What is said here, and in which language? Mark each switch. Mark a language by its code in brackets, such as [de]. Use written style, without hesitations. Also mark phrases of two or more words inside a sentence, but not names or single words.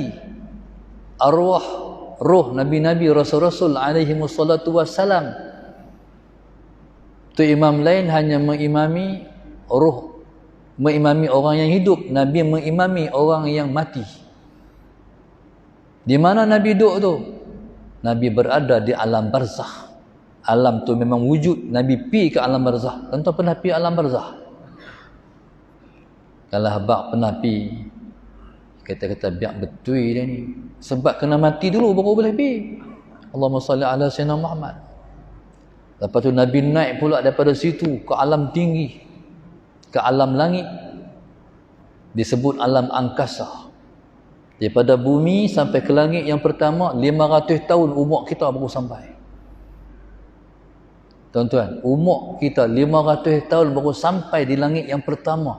[ms] Arwah, roh nabi-nabi, rasul-rasul [ar] عليهم الصلاة والسلام. [ms] Tu imam lain hanya mengimami roh, mengimami orang yang hidup. Nabi mengimami orang yang mati. Di mana Nabi duduk tu? Nabi berada di alam barzakh. Alam tu memang wujud. Nabi pi ke alam barzakh. Tentu pernah pi alam barzakh. Kalau habak pernah pi, kata-kata biak betul dia ni. Sebab kena mati dulu baru boleh pi. [ar] اللهم صل على سيدنا محمد. [ms] Lepas tu Nabi naik pula daripada situ ke alam tinggi, ke alam langit. Disebut alam angkasa. Daripada bumi sampai ke langit yang pertama, 500 tahun umur kita baru sampai. Tuan-tuan, umur kita 500 tahun baru sampai di langit yang pertama.